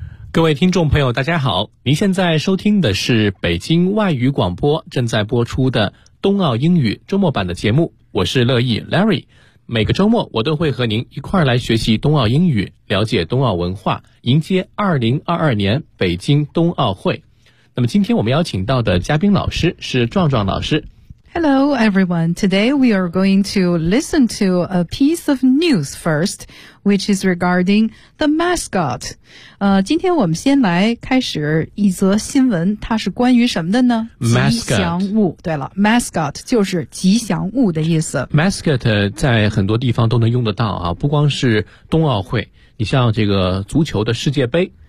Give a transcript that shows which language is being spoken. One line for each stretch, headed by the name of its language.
Chinese: 各位听众朋友大家好，您现在收听的是北京外语广播正在播出的冬奥英语周末版的节目，我是乐意 Larry， 每个周末我都会和您一块来学习冬奥英语，了解冬奥文化，迎接2022年北京冬奥会。那么今天我们邀请到的嘉宾老师是壮壮老师。
English: Hello, everyone. Today we are going to listen to a piece of news first, which is regarding the mascot.
Chinese: 今天我们先来开始一则新闻，它是关于什么的呢？
English: Mascot.
Chinese: 吉祥物。对了， mascot 就是吉祥物的意思。 Mascot 在很多地方都能用得到啊，不光是冬奥会，你像这个足球的世界杯。